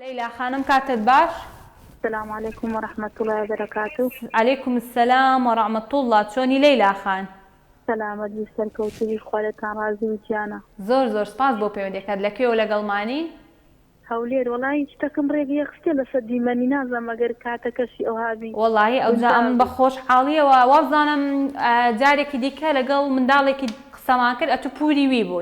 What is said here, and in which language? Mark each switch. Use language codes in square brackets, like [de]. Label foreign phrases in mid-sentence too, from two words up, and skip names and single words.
[ckb] ليلى خانم کاتت باش؟ [ar] السلام عليكم ورحمة الله وبركاته. عليكم السلام ورحمة الله. [ckb] چۆنی لەیلا خان؟ سلامت سەرکەوتوی خۆتان ڕازی و گیانە. زۆر سپاس بۆ پەیوەندیەکەت. لەکوێوە لەگەڵمانی؟ هەولێر. وەڵی شتەکەم ڕێگەیە خستێ لەسەر دیمەنی نازانم ئەگەر کاتەکەشی ئەوهابی. وەڵی ئەوجا من بە خۆشحاڵیەوە وابزانم جارێکی دیکە لەگەڵ منداڵێکی قسەمان کرد ئەتو پووری وی بووی.